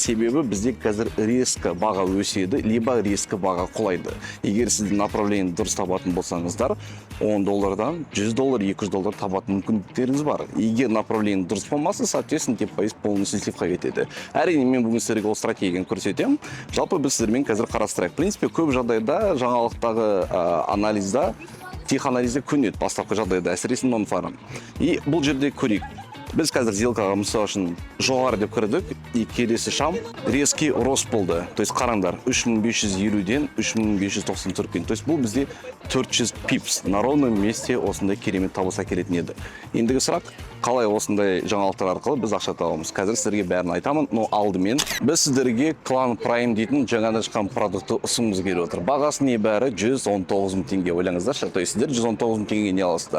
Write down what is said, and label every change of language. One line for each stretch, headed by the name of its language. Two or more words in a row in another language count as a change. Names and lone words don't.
Kazakh: Себебі бізде қазір резко баға өседі,
Russian: либо резко
Kazakh: баға құлайды. Егер сіздің направление дұрыс табатын болсаңыздар, $10-дан $100, $200 табатын мүмкіндіктеріңіз бар. Егер направление дұрыс болмаса, соответственно,
Russian: депозит полностью
Kazakh: сливқа кетеді. Әрине, мен бүгін сіздерге ол стратегияны көрсетемін. Жалпы біз сіздермен қазір қарастырайық.
Russian: В принципе,
Kazakh: көп жағдайда жаңалықтағы анализда, тех анализде көнеді бастапқы жағдайда, әсіресе non-farm. И бұл жерде көрейік. Біз қазір сделкаға мысал үшін жоғары деп кірдік, и келесі шам
Russian: резкий рост
Kazakh: болды.
Russian: То есть
Kazakh: қараңдар, 3550-ден 3594-ге.
Russian: То есть
Kazakh: бұл бізде 400 пипс
Russian: на ровном месте
Kazakh: осындай керемет табыс әкелетін еді. Ендігі сұрақ, қалай осындай жаңалықтар арқылы біз ақша табамыз? Қазір сіздерге бәрін айтамын, но алдымен біз сіздерге Clan Prime дейтін жаңадан шыққан продукты ұсынғымыз келіп отыр. Бағасы небәрі $119,000. Ойлаңыздаршы,
Russian: то есть
Kazakh: сіздер $119,000 не аласыздар.